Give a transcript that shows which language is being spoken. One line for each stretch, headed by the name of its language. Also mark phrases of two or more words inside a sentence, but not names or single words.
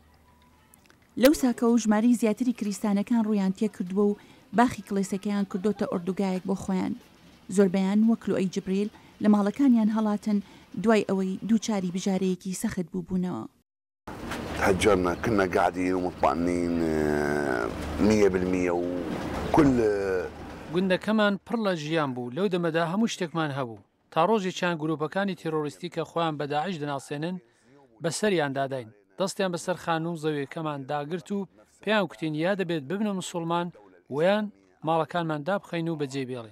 Central Kurdish: لەو ساکە و ژماری زیاتری کریستانەکان ڕویان تێ کردووە و باخی کڵێسەکەیان کردوتە ئۆردوگایەک بۆ خۆیان. زۆربەیان وەکلۆی جبریل لە ماڵەکانیان هەڵاتن دوای ئەوەی دووچاری بژارەیەکی سەخت بووبوونەوە.
Arabic: تهجرنا كنا قاعدين ومطمئنين 100% وكل
Central Kurdish: گوندەکەمان پڕ لە ژیان بوو لەو دەمەدا هەموو شتێکمان هەبوو تا ڕۆژێکیان گروپەکانی تیرۆریستی کە خۆیان بە داعش دەناسێنن بەسەریان داداین دەستیان بەسەر خانوو زەویەکەمان داگرت و پێیان کوتین یا دەبێت ببنە موسڵمان ویان ماڵەکانمان دابخەین و بەجێ بێڵین.